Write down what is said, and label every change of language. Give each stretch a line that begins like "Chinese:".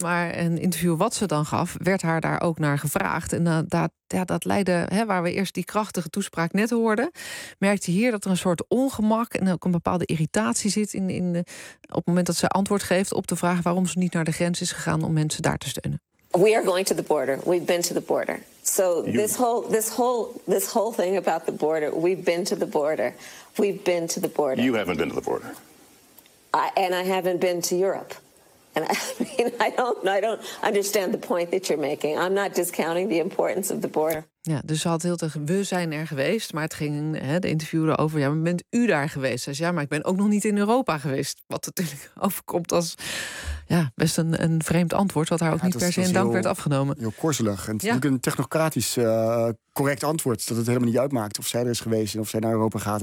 Dutch: Maar een interview wat ze dan gaf, werd haar daar ook naar gevraagd. En dat leidde, waar we eerst die krachtige toespraak net hoorden, merkte je hier dat er een soort ongemak en ook een bepaalde irritatie zit in op het moment dat ze antwoord geeft op de vraag waarom ze niet naar de grens is gegaan om mensen daar te steunen.
English: We are going to the border. We've been to the border. So this whole thing about the border, we've been to the border. We've been to the border. You haven't been to the border. I haven't been to Europe. And I don't understand the point that you're making. I'm not discounting the importance of the border.
Dutch: Ja, dus ze had heel tegen, we zijn er geweest. Maar het ging, de interviewer over, ja, maar bent u daar geweest? Ze zei, ja, maar ik ben ook nog niet in Europa geweest. Wat natuurlijk overkomt als, ja, best een vreemd antwoord. Wat haar ook niet per se in dank werd afgenomen. Heel korzelig. En het is natuurlijk een technocratisch correct antwoord. Dat het helemaal niet uitmaakt of zij er is geweest en of zij naar Europa gaat.